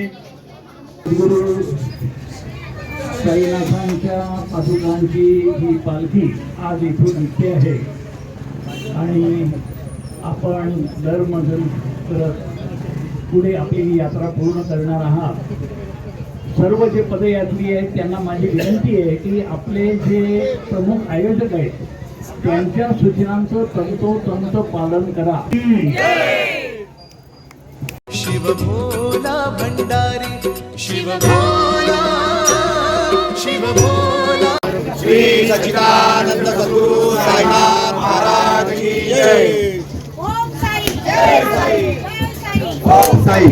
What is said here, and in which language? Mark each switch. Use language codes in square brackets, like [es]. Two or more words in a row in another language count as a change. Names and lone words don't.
[mr] गुरु साईनाथांच्या पादुकांची ही पालखी आज इथून निघते आहे आणि आपण दरमजल करत पुढे आपली यात्रा पूर्ण करणार आहात। सर्व जे पदयात्री आहेत त्यांना माझी विनंती आहे की आपले जे प्रमुख आयोजक आहेत त्यांच्या सूचनांचं तंतोतंत पालन करा। [hi] शिव भोला भंडारी शिव भोला शिव भोला। श्री सच्चिदानंद सद्गुरु साईनाथ महाराज की जय। ओम साई जय साई ओम साई।